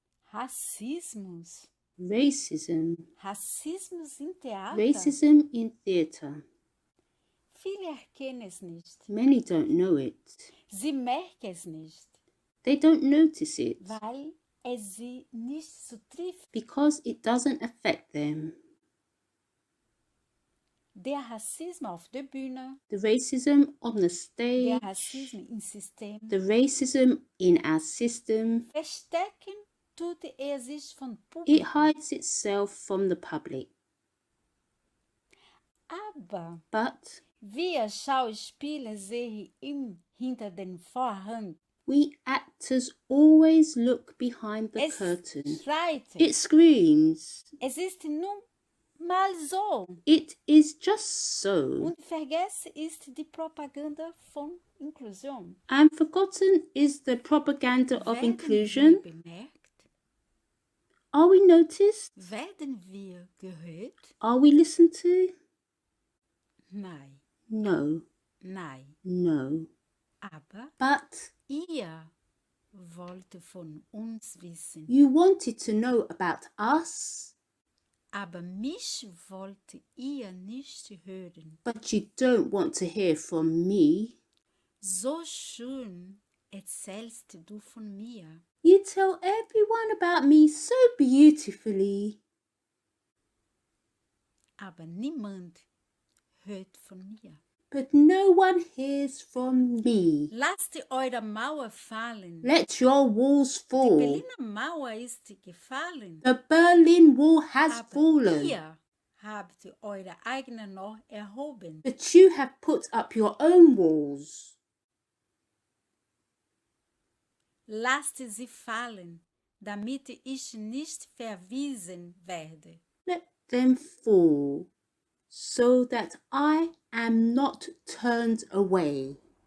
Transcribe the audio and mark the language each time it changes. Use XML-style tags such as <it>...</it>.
<de>Racismus.</de> <en>Racism.</en> <de>Racismus in Theater.</de> <en>Racism in theatre.</en> <de>Viele erkennen es nicht.</de> <en>Many don't know it.</en> <de>Sie merken es nicht.</de> <en>They don't notice it.</en> <de>Weil es sie nicht so trifft.</de> <en>Because it doesn't affect them.</en> <de>Der Rassismus auf der Bühne.</de> <en>The racism on the stage.</en> <de>Der Rassismus im System.</de> <en>The racism in our system.</en> <de>Verstecken tut sich von Publikum.</de> <en>It hides itself from the public.</en> <de>But wir Schauspieler sehen hinter den Vorhang.</de> <en>We actors always look behind the curtain.</en> <de>Schreit.</de> <en>It screams.</en> <de>Es ist nun mal so.</de> <en>It is just so.</en> <de>Und vergessen ist die Propaganda von Inklusion.</de> <en>And forgotten is the propaganda of inclusion.</en> <de>Wir bemerkt?</de> <en>Are we noticed?</en> <de>Werden wir gehört?</de> <en>Are we listened to?</en> <de>Nein.</de> <en>No.</en> <de>Nein.</de> <en>No.</en> <de>But ihr wollt von uns wissen.</de> <en>You wanted to know about us.</en> <de>Aber mich wollt ihr nicht hören.</de> <en>But you don't want to hear from me.</en> <de>So schön erzählst du von mir.</de> <en>You tell everyone about me so beautifully.</en> <de>Aber niemand hört von mir.</de> <en>but no one hears from me.</en> <de>Lasst eure Mauer fallen.</de> <en>Let your walls</en> <de>Die</de> <en>fall.</en> <de>Berliner Mauer ist gefallen.</de> <en>The Berlin Wall has</en> <de>Aber</de> <en>fallen.</en> <de>ihr habt eure eigene noch erhoben.</de> <en>But you have put up your own walls.</en> <de>Lasst sie fallen, damit ich nicht verwiesen werde.</de> <en>Let them fall, so that I am not turned away.</en>